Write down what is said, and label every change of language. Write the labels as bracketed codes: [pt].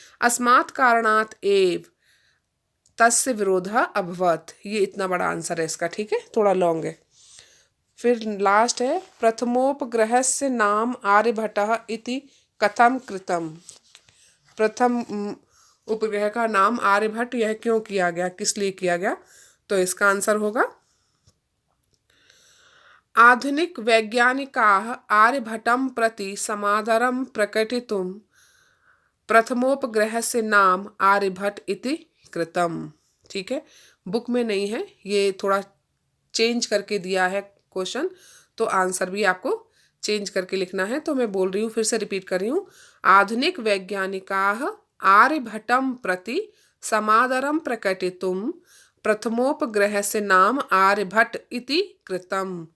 [sa] अस्मात् कारणात् एव तस्य विरोधः अभवत्। [hi] ये इतना बड़ा आंसर है इसका। ठीक है, थोड़ा लॉन्ग है। फिर लास्ट है, [sa] प्रथमोपग्रहस्य नाम आर्यभट्टः इति कथम कृतम। [hi] प्रथम उपग्रह का नाम आर्यभट्ट यह क्यों किया गया, किस लिए किया गया। तो इसका आंसर होगा, [sa] आधुनिक वैज्ञानिकाः आर्यभट्टं प्रति समादरं प्रकटितुं प्रथमोपग्रहस्य नाम आर्यभट्ट इति कृतम। [hi] ठीक है, बुक में नहीं है, ये थोड़ा चेंज करके दिया है क्वेश्चन, तो आंसर भी आपको चेंज करके लिखना है। तो मैं बोल रही हूँ, फिर से रिपीट कर रही हूँ। [sa] आधुनिक वैज्ञानिकाः आर्यभट्टं प्रति समादरं प्रकटितुं प्रथमोपग्रहस्य नाम आर्यभट्ट इति कृतम।